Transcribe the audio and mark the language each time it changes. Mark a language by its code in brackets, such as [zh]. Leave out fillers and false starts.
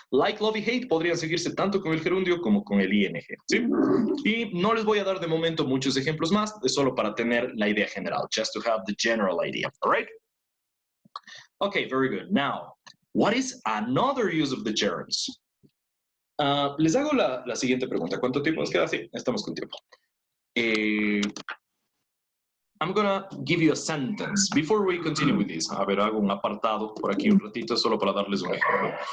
[es] Like, love y hate podrían seguirse tanto con el gerundio como con el ing, ¿sí? Y no les voy a dar de momento muchos ejemplos más, es solo para tener la idea general, [en] just to have the general idea, all right? Okay, very good. Now, what is another use of the gerunds? [es] Les hago la siguiente pregunta. ¿Cuánto tiempo nos queda? Sí, estamos con tiempo. [en] I'm gonna give you a sentence before we continue with this. [es] A ver, hago un apartado por aquí un ratito solo para darles un ejemplo.